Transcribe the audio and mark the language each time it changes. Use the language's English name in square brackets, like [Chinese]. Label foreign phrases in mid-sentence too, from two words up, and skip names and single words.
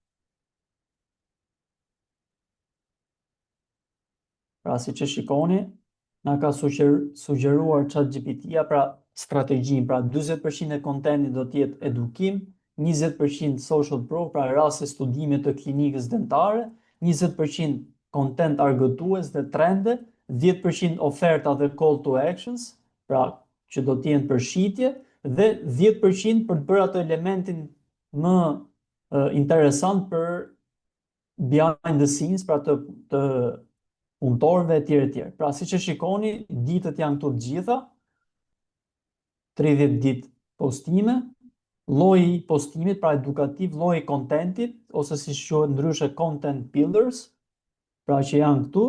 [Albanian] Pra si që shikoni, na ka sugjeruar ChatGPT-ja pra strategjin, pra 40% e kontentit do të jetë edukim, 20% [English] social proof, [Albanian] pra raste studime të klinikës dentare, 20% content argëtues dhe trende, 10% oferta dhe [English] call to actions, [Albanian] pra që do të jenë për shitje, dhe 10% për të bërë atë elementin më interesant për [English] behind the scenes, [Albanian] pra të punëtorëve e tjerë e tjerë. Pra siç e shikoni, ditët janë këtu të gjitha, 30 ditë postime, lloji i postimit, pra edukativ, lloji i kontentit, ose si quhet ndryshe [English] content pillars, [Albanian] pra që janë këtu,